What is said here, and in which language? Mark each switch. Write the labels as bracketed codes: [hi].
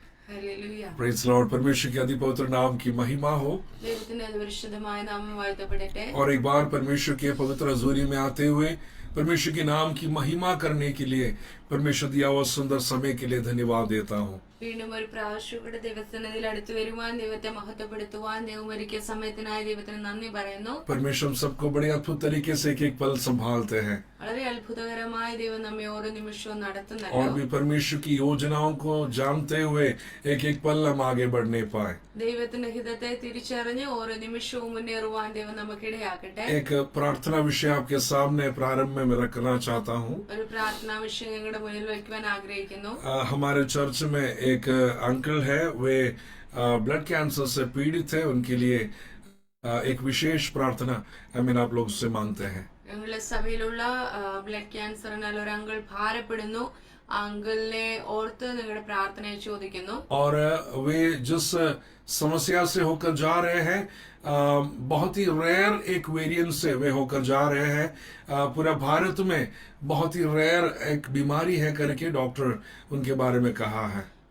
[ml] Hallelujah. [en] Praise Lord. [hi] परमेश्वर के अति पवित्र नाम की महिमा हो। [ml] ദൈവത്തിന്റെ പരിശുദ്ധമായ നാമം വാഴ്ത്തപ്പെടട്ടെ. [hi] और एक बार परमेश्वर के पवित्र हजूरी में आते हुए परमेश्वर के नाम की महिमा करने के लिए परमेश्वर दिया हुआ सुंदर समय के लिए धन्यवाद देता हूँ। [ml] വീണ്ടും ഒരു പ്രാവശ്യം ദൈവസന്നിധിയിൽ അടുത്തു വരുവാൻ, ദൈവത്തെ മഹത്വപ്പെടുത്തുവാൻ ദൈവം ഒരുക്കിയ സമയത്തിനായി ദൈവത്തിന് നന്ദി പറയുന്നു. [hi] परमेश्वर हम सबको बड़े अद्भुत तरीके से एक एक पल संभालते हैं [ml] വളരെ അത്ഭുതകരമായി ദൈവം നമ്മെ ഓരോ നിമിഷവും [hi] और [ml] നടത്തുന്നല്ലോ. [hi] भी परमेश्वर की योजनाओं को जानते हुए एक एक पल हम आगे बढ़ने पाए। [ml] ദൈവത്തിന്റെ ഹിതത്തെ തിരിച്ചറിഞ്ഞ് ഓരോ നിമിഷവും മുന്നേറുവാൻ ദൈവം നമുക്കിടയാക്കട്ടെ. [hi] एक प्रार्थना विषय आपके सामने प्रारंभ में मैं रखना चाहता हूँ। [ml] ഒരു പ്രാർത്ഥനാ വിഷയം ഞങ്ങളുടെ മുന്നിൽ വയ്ക്കുവാൻ ആഗ്രഹിക്കുന്നു. [hi] हमारे चर्च में एक अंकल है, वे ब्लड कैंसर से पीड़ित है। उनके लिए एक विशेष प्रार्थना आप लोग से मांगते हैं। [ml] ഞങ്ങളുടെ സഭയിലുള്ള ബ്ലഡ് ക്യാൻസറിനാൽ ഒരു അങ്കിൾ ഭാരപ്പെടുന്നു. ആ അങ്കിളിനെ ഓർത്ത് നിങ്ങളുടെ പ്രാർത്ഥനയെ ചോദിക്കുന്നു. [hi] और वे जिस समस्या से होकर जा रहे हैं, बहुत ही रेयर एक वेरिएंट से वे होकर जा रहे हैं। पूरा भारत में बहुत ही रेयर एक बीमारी है करके डॉक्टर उनके बारे में कहा है।